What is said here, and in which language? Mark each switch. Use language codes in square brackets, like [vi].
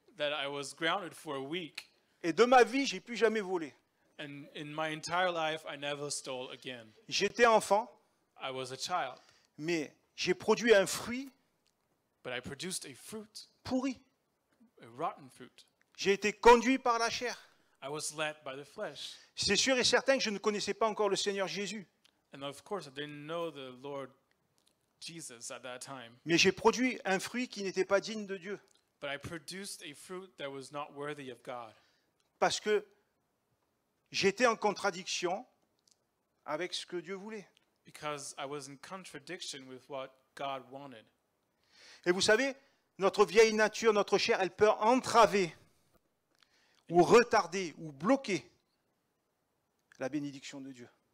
[en] that I was grounded for a week. [fr] et de ma vie, j'ai plus jamais volé. [en] And in my entire life, I never stole again. [fr] J'étais enfant, [en] I was a child, [fr] mais j'ai produit un fruit [en] but I produced a fruit, [fr] pourri. [en] a rotten fruit. [fr] J'ai été conduit par la chair. [en] I was led by the flesh. [fr] C'est sûr et certain que je ne connaissais pas encore le Seigneur Jésus, [en] And of course, I didn't know the Lord Jesus at that time. [fr] mais j'ai produit un fruit qui n'était pas digne de Dieu, [en] But I produced a fruit that was not worthy of God. [fr] parce que j'étais en contradiction avec ce que Dieu voulait. [en] Because I was in contradiction with what God wanted. [fr] Et vous savez, notre vieille nature, notre chair, elle peut entraver ou retarder ou bloquer la bénédiction de Dieu.